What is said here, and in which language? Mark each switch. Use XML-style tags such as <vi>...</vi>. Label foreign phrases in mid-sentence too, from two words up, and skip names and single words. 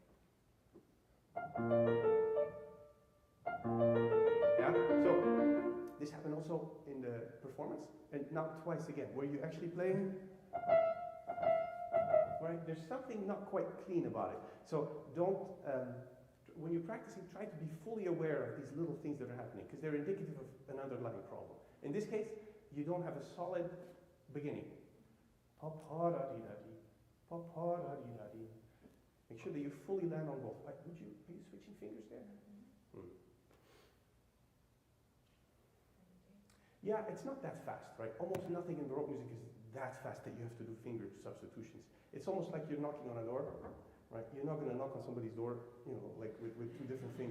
<en>Yeah, so this happened also in the performance, and now twice again, where you actually playing, right? There's something not quite clean about it. So don't, when you're practicing, try to be fully aware of these little things that are happening, because they're indicative of an underlying problem. In this case, you don't have a solid beginning. Pa-pa-da-dee-da-dee, pa-pa-da-dee-da-dee. Make sure that you fully land on both. Are you switching fingers there? Yeah, it's not that fast, right? Almost nothing in Baroque music is that fast that you have to do finger substitutions. It's almost like you're knocking on a door, right? You're not going to knock on somebody's door, you know, like with two different fingers.</en>